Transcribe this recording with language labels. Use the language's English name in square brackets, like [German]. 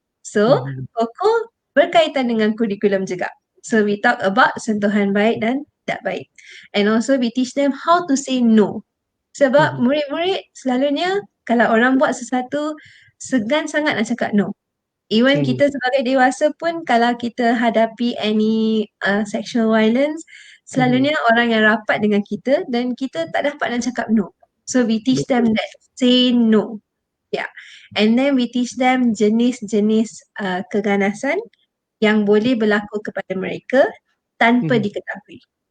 [Malay] So Koko berkaitan dengan kurikulum juga. [English] So we talk about [Malay] sentuhan baik dan tak baik. [English] And also we teach them how to say no. [Malay] Sebab murid-murid selalunya kalau orang buat sesuatu segan sangat nak cakap no. Even kita sebagai dewasa pun kalau kita hadapi [English] any sexual violence, [Malay] selalunya orang yang rapat dengan kita dan kita tak dapat nak cakap no. [English] So we teach them that say no. Yeah. And then we teach them [Malay] jenis-jenis keganasan yang boleh berlaku kepada mereka tanpa diketahui.